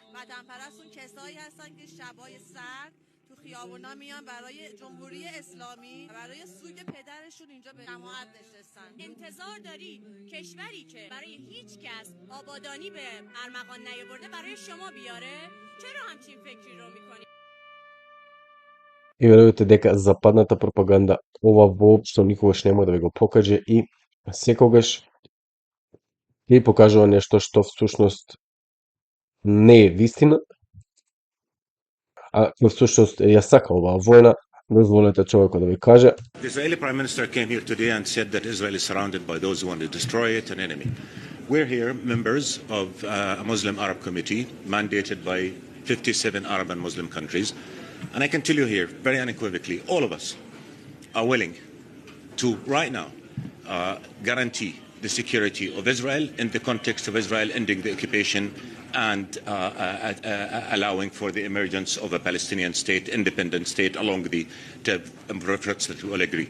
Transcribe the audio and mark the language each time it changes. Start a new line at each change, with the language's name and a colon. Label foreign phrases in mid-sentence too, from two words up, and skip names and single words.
Persian: وطن پرست اون کسایی هستن که شبای سرد تو خیابونا میان برای جمهوری اسلامی، برای سوگ پدرشون اینجا به جماعت نشستن. انتظار داری کشوری که برای هیچ کس آبادانی به ارمغان نیاورده برای شما بیاره؟ چرا همچین فکری رو میکنی؟
Macedonian: И верувате дека западната пропаганда ова воопшто никогаш нема да ви го покаже и секогаш ќе покажува нешто што всушност не е вистина, а всушност ја сака оваа војна. Дозволете човекот да ви каже.
English: The Israeli Prime Minister came here today and said that Israel is surrounded by those who want to destroy it, an enemy. We're here, members of a Muslim Arab committee mandated by 57 Arab and Muslim countries. And I can tell you here, very unequivocally, all of us are willing to, right now, guarantee the security of Israel in the context of Israel ending the occupation and allowing for the emergence of a Palestinian state, independent state, along the efforts that we all agree.